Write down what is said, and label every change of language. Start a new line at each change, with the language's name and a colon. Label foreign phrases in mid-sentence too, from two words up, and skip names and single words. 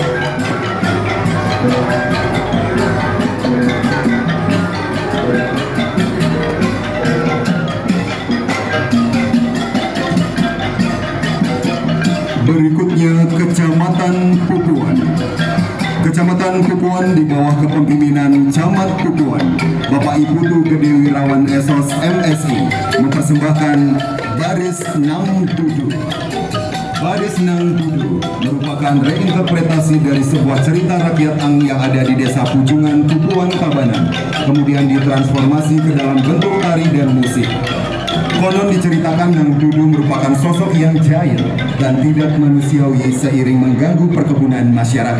Indonesian: Berikutnya Kecamatan Pupuan. Kecamatan Pupuan di bawah kepemimpinan Camat Pupuan, Bapak Iputu Gede Wirawan Esos MSI, mempersembahkan Baris Nang Dudu. Baris Nang Dudu merupakan reinterpretasi dari sebuah cerita rakyat yang ada di Desa Pujungan, Pupuan, Tabanan, kemudian ditransformasi ke dalam bentuk tari dan musik. Konon diceritakan Nang Dudu merupakan sosok yang jahil dan tidak manusiawi seiring mengganggu perkebunan masyarakat.